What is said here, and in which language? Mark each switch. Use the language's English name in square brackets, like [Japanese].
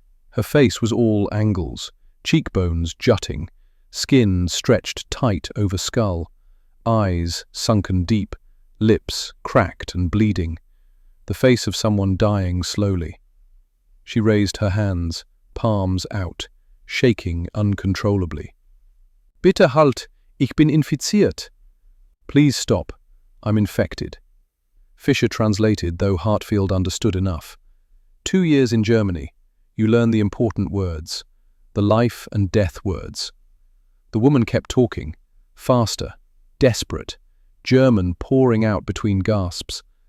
[English] Her face was all angles, cheekbones jutting, skin stretched tight over skull, eyes sunken deep, lips cracked and bleeding. The face of someone dying slowly. She raised her hands, palms out, shaking uncontrollably. [German] Bitte halt, ich bin infiziert. [English] Please stop, I'm infected. Fisher translated, though Hartfield understood enough. 2 years in Germany, you learn the important words, the life and death words. The woman kept talking, faster, desperate, German pouring out between gasps.